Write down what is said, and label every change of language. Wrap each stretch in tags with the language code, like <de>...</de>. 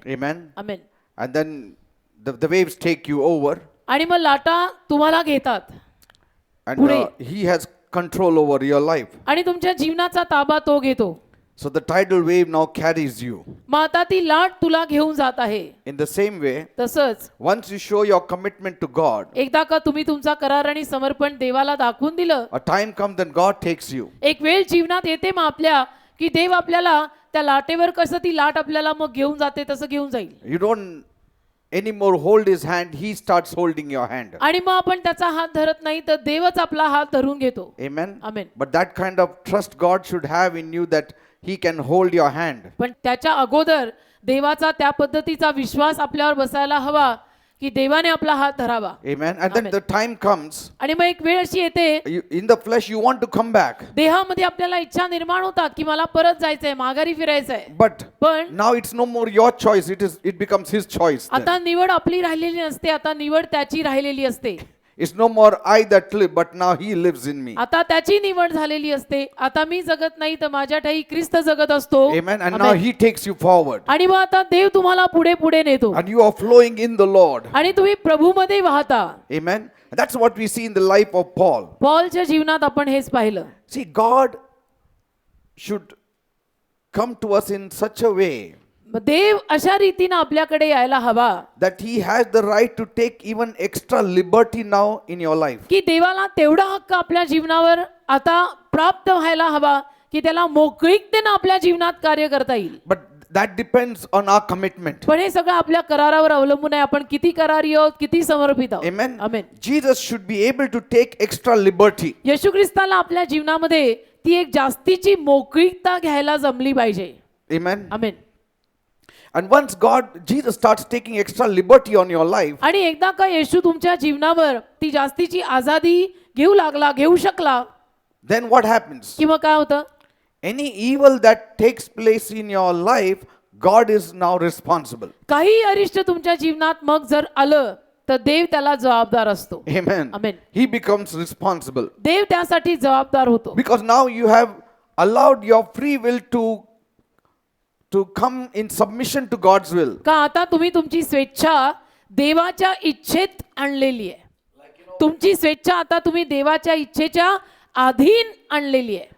<en>Amen.</en> <mr>Amen.</mr> <en>And then the waves take you over,</en> <mr>आणि मग लाटा तुम्हाला घेतात</mr> <en>and</en> <mr>पुढे.</mr> <en>he has control over your life.</en> <mr>आणि तुमच्या जीवनाचा ताबा तो घेतो.</mr> <en>So the tidal wave now carries you.</en> <mr>मग आता ती लाट तुला घेऊन जात आहे.</mr> <en>In the same way,</en> <mr>तसंच</mr> <en>once you show your commitment to God,</en> <mr>एकदा का तुम्ही तुमचा करार आणि समर्पण देवाला दाखवून दिलं,</mr> <en>a time comes then God takes you.</en> <mr>एक वेळ जीवनात येते मग आपल्या की देव आपल्याला त्या लाटेवर कसं ती लाट आपल्याला मग घेऊन जाते तसं घेऊन जाईल.</mr> <en>You don't anymore hold his hand, he starts holding your hand.</en> <mr>आणि मग आपण त्याचा हात धरत नाही तर देवच आपला हात धरून घेतो.</mr> <en>Amen.</en> <mr>Amen.</mr> <en>But that kind of trust God should have in you, that he can hold your hand.</en> <mr>पण त्याच्या अगोदर देवाचा त्या पद्धतीचा विश्वास आपल्यावर बसायला हवा की देवाने आपला हात धरावा.</mr> <en>Amen. And then Amen. the time comes,</en> <mr>आणि मग एक वेळ अशी येते</mr> <en>in the flesh you want to come back,</en> <mr>देहामध्ये आपल्याला इच्छा निर्माण होतात की मला परत जायचंय, माघारी फिरायचंय.</mr> <en>but</en> <mr>पण</mr> <en>now it's no more your choice, it becomes his choice then.</en> <mr>आता निवड आपली राहिलेली नसते, आता निवड त्याची राहिलेली असते.</mr> <en>It's no more I that live, but now he lives in me.</en> <mr>आता त्याची निवड झालेली असते. आता मी जगत नाही तर माझ्या ठाई ख्रिस्त जगत असतो.</mr> <en>Amen. And Amen. now he takes you forward,</en> <mr>आणि मग आता देव तुम्हाला पुढे पुढे नेतो</mr> <en>and you are flowing in the Lord.</en> <mr>आणि तुम्ही प्रभूमध्ये वाहता.</mr> <en>Amen. And that's what we see in the life of Paul.</en> <mr>पॉलच्या जीवनात आपण हेच पाहिलं.</mr> <en>See, God should come to us in such a way</en> <mr>मग देव अशा रीतीनं आपल्याकडे यायला हवा</mr> <en>that he has the right to take even extra liberty now in your life.</en> <mr>की देवाला तेवढा हक्क आपल्या जीवनावर आता प्राप्त व्हायला हवा की त्याला मोकळीकतेनं आपल्या जीवनात कार्य करता येईल.</mr> <en>But that depends on our commitment.</en> <mr>पण हे सगळं आपल्या करारावर अवलंबून आहे. आपण किती करारी आहोत, किती समर्पित आहोत.</mr> <en>Amen.</en> <mr>Amen.</mr> <en>Jesus should be able to take extra liberty.</en> <mr>येशू ख्रिस्ताला आपल्या जीवनामध्ये ती एक जास्तीची मोकळीकता घ्यायला जमली पाहिजे.</mr> <en>Amen.</en> <mr>Amen.</mr> <en>And once Jesus starts taking extra liberty on your life,</en> <mr>आणि एकदा का येशू तुमच्या जीवनावर ती जास्तीची आजादी घेऊ शकला,</mr> <en>then what happens?</en> <mr>की मग काय होतं?</mr> <en>Any evil that takes place in your life, God is now responsible.</en> <mr>काही अरिष्ट तुमच्या जीवनात मग जर आलं तर देव त्याला जबाबदार असतो.</mr> <en>Amen. Amen. He becomes responsible.</en> <mr>देव त्यासाठी जबाबदार होतो.</mr> <en>Because now you have allowed your free will to come in submission to God's will.</en> <mr>का आता तुम्ही तुमची स्वेच्छा देवाच्या इच्छेत आणलेली आहे. तुमची स्वेच्छा आता तुम्ही देवाच्या इच्छेच्या अधीन आणलेली आहे.</mr>